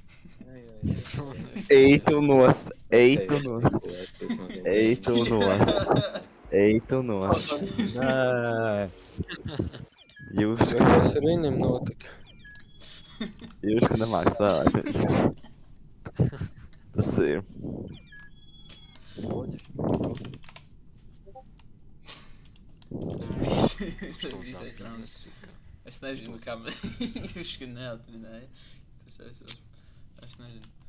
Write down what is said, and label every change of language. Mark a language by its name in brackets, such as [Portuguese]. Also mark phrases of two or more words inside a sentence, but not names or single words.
[Latvian] Ej tu nost, ej tu nost, ej tu nost, ej tu nost. Nē. Juška, Kas ar viņam notika? Juška nemāk spēlēt. Tas ir. Loģiski. [Russian] Что за бизнес, сука? [Latvian] Es nezinu, Tos- kā viņš to neatminēja. Tas es nezinu.